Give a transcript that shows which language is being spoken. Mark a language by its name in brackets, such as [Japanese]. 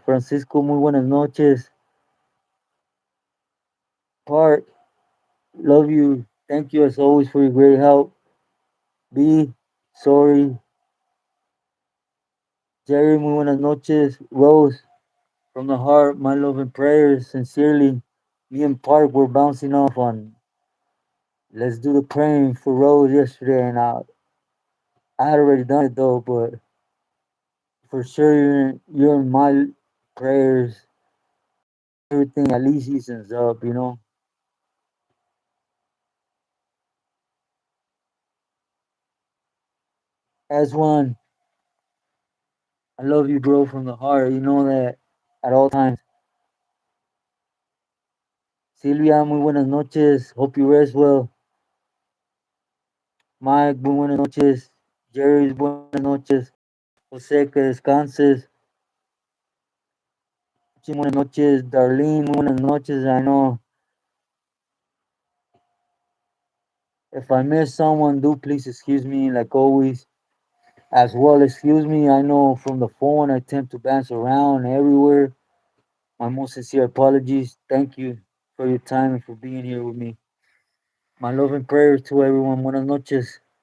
[Spanish] Francisco, muy buenas noches. [English] Part, love you. Thank you as always for your great help. B, sorry. [Spanish] Jerry, muy buenas noches. [English] Rose, from the heart, my love and prayers, sincerely. Me and Park were bouncing off on let's do the praying for Rose yesterday, and I had already done it though, but for sure you're in my prayers. Everything at least easens up. As one, I love you, bro, from the heart. You know that at all times. [Spanish] Silvia, muy buenas noches. [English] Hope you rest well. [Spanish] Mike, muy buenas noches. Jerry, buenas noches. José, que descanses. Sí, buenas noches. Darlene, muy buenas noches. [English] I know if I miss someone, do please excuse me, like always. As well, excuse me. I know from the phone I tend to bounce around everywhere. My most sincere apologies. Thank you for your time and for being here with me. My love and prayers to everyone. [Spanish] Buenas noches.